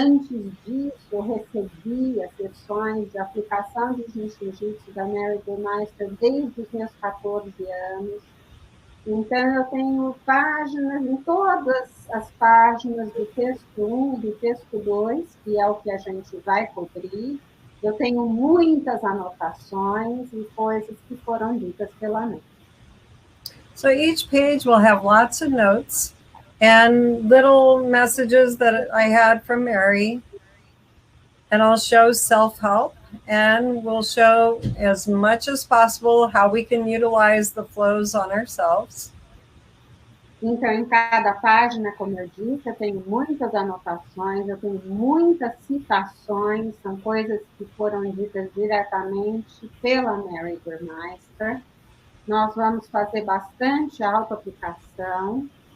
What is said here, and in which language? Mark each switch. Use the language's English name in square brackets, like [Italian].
[Portuguese] Antes disso, eu recebi as sessões de aplicação de jiu-jitsu da Mary Burmeister desde os meus 14 anos. Então, eu tenho páginas, em todas as páginas do texto 1 e do texto 2, que é o que a gente vai cobrir. Eu tenho muitas anotações e coisas que foram ditas pela mãe. [English] So each page will have lots of notes and little messages that I had from Mary. And I'll show self-help, and we'll show as much as possible how we can utilize the flows on ourselves. [Portuguese] Então, em cada página, como eu disse, eu tenho muitas anotações, eu tenho muitas citações, são coisas que foram ditas diretamente pela Mary Burmeister. Nós vamos fazer bastante autoaplicação.